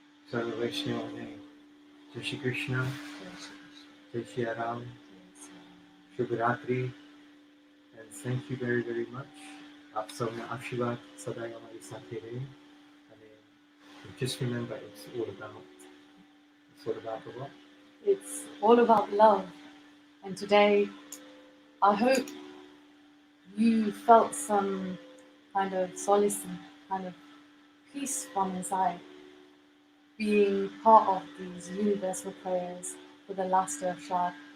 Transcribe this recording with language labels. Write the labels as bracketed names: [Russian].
[Gujarati] सर्व वैष्णव ने जय श्री कृष्ण, जय श्री राम, शुभ रात्रि, [English] and thank you very, very much. [Gujarati] આપ સૌના આશીર્વાદ સદાય અમારી સાથે રહે [English] અને just remember it's all about the what? It's all about love. And today, I hope you felt some kind of solace and kind of peace from inside, being part of these universal prayers for the last day of Shad.